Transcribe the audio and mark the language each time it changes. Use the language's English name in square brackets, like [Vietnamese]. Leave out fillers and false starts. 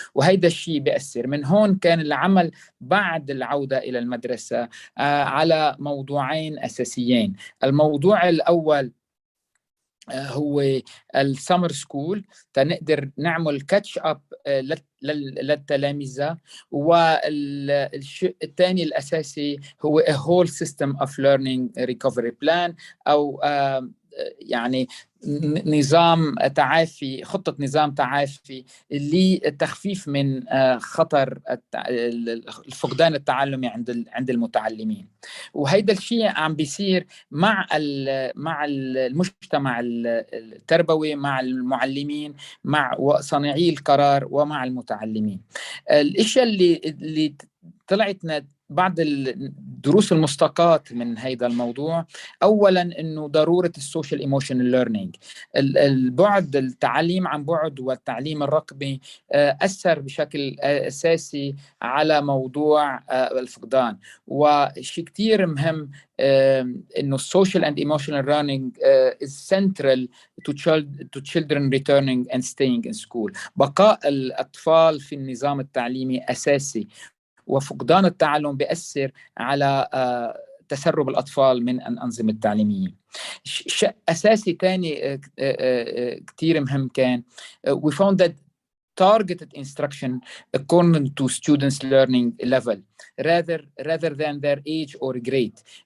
[Arabic] وهيدا الشيء بيأثر. من هون كان العمل بعد العودة إلى المدرسة على موضوعين أساسيين. الموضوع الأول هو السمر سكول، تنقدر نعمل كاتش اب للتلاميذ. والشيء الثاني الأساسي هو [English] a whole system of learning recovery plan [Arabic] أو يعني نظام تعافي، خطة نظام تعافي لتخفيف من خطر الفقدان التعلمي عند المتعلمين. وهيدا الشيء عم بيصير مع المجتمع التربوي، مع المعلمين، مع صانعي القرار، ومع المتعلمين. الاشياء اللي طلعتنا بعض الدروس المستقاة من هذا الموضوع، أولاً أنه ضرورة السوشيال ايموشنال ليرنينج، البعد، التعليم عن بعد والتعليم الرقمي أثر بشكل أساسي على موضوع الفقدان. وشيء كتير مهم أنه السوشيال [English] and emotional learning is central to children returning and staying in school. [Arabic] بقاء الأطفال في النظام التعليمي أساسي، وفقدان التعلم بيأثر على تسرب الأطفال من الأنظمة التعليمية. شيء أساسي تاني كتير مهم كان [English] we found that targeted instruction according to students' learning level rather than their age or grade.